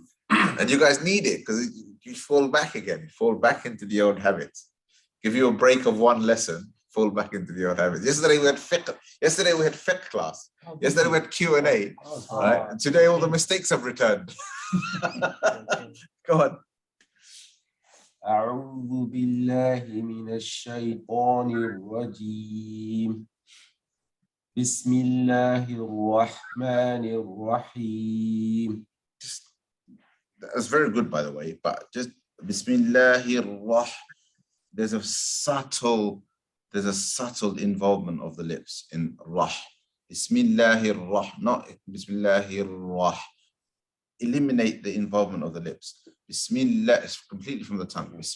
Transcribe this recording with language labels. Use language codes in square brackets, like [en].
[en] And you guys need it because you fall back again. You fall back into the old habits. Give you a break of one lesson, fall back into the old habits. Yesterday we had fiqh. Yesterday we had fiqh class. Yesterday we had Q&A. Right? And today all the mistakes have returned. Go on. [ar] أعوذ بالله من الشيطان الرجيم بسم الله الرحمن الرحيم. [en] That's very good, by the way, but just Bismillahir-Rah. There's a subtle involvement of the lips in Rah. Bismillahir-Rah, not Bismillahir-Rah. Eliminate the involvement of the lips. Bismillah is completely from the tongue.